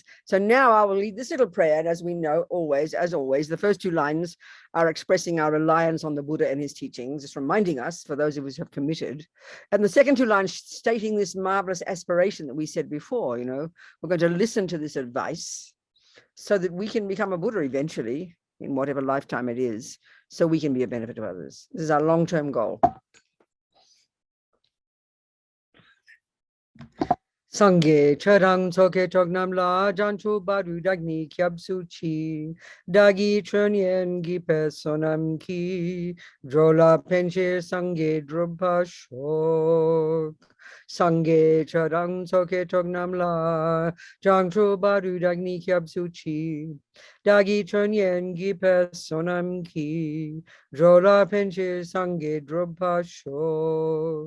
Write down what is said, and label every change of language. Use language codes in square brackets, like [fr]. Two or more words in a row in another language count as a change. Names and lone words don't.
[en] So now I will lead this little prayer. And as we know, as always, the first 2 lines are expressing our reliance on the Buddha and his teachings, just reminding us, for those of us who have committed. And the second 2 lines stating this marvelous aspiration that we said before, we're going to listen to this advice so that we can become a Buddha eventually, in whatever lifetime it is, so we can be a benefit to others. This is our long-term goal. [bo] སངས་རྒྱས་ཆོས་དང་ཚོགས་ཀྱི་མཆོག་རྣམས་ལ། བྱང་ཆུབ་བར་དུ་བདག་ནི་སྐྱབས་སུ་མཆི བདག་གིས་ཆོས་ཉན་བགྱིས་པའི་བསོད་ནམས་ཀྱིས། འགྲོ་ལ་ཕན་ཕྱིར་སངས་རྒྱས་འགྲུབ་པར་ཤོག། སངས་རྒྱས་ཆོས་དང་ཚོགས་ཀྱི་མཆོག་རྣམས་ལ། བྱང་ཆུབ་བར་དུ་བདག་ནི་སྐྱབས་སུ་མཆི། བདག་གིས་ཆོས་ཉན་བགྱིས་པའི་བསོད་ནམས་ཀྱིས། འགྲོ་ལ་ཕན་ཕྱིར་སངས་རྒྱས་འགྲུབ་པར་ཤོག.